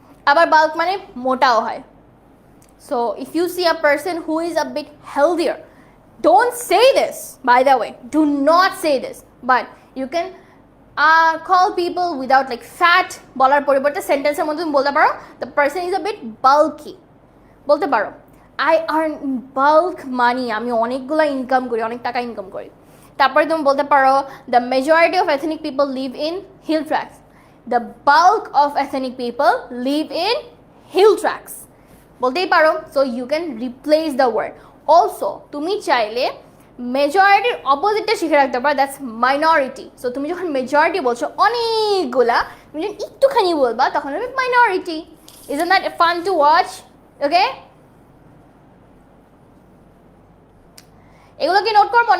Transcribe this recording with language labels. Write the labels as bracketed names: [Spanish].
[Bangla] আবার বাল্ক মানে মোটাও হয়। [English] so if you see a person who is a bit healthier, don't say this, by the way, do not say this, but you can call people without like fat [Bangla] বলার পরিবর্তে সেন্টেন্সের মধ্যে তুমি বলতে পারো [English] the person is a bit bulky, বলতে পারো I earn bulk money, [Bangla] আমি অনেকগুলো ইনকাম করি, [English] অনেক টাকা ইনকাম করি। [Bangla] তারপরে তুমি বলতে পারো [English] the majority of ethnic people live in hill tracts, the bulk of ethnic people live in hill tracts, [Bangla] বলতেই পারো। [English] so you can replace the word. [Bangla] Also তুমি চাইলে মেজরিটির অপোজিটটা শিখে রাখতে পারো, [English] That's minority. [Bangla] সো তুমি যখন মেজরিটি বলছো অনেকগুলা, তুমি যখন একটুখানি বলবা তখন হবে minority. [English] Isn't that fun to watch? [Bangla] ওকে, এগুলো কি নোট করবো?